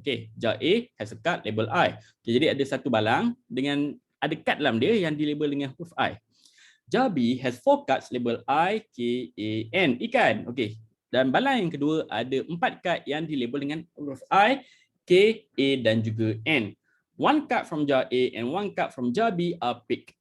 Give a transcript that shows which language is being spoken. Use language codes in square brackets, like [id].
[en] Okey, jar A has a card label I. [ms] Okay, jadi ada satu balang dengan ada kad dalam dia yang dilabel dengan huruf I. [en] Jar B has 4 cards label I, K, A, N. [ms] Ikan. Okey. Dan balang yang kedua ada 4 kad yang dilabel dengan huruf I, K, A dan juga N. [en] One card from jar A and one card from jar B are picked.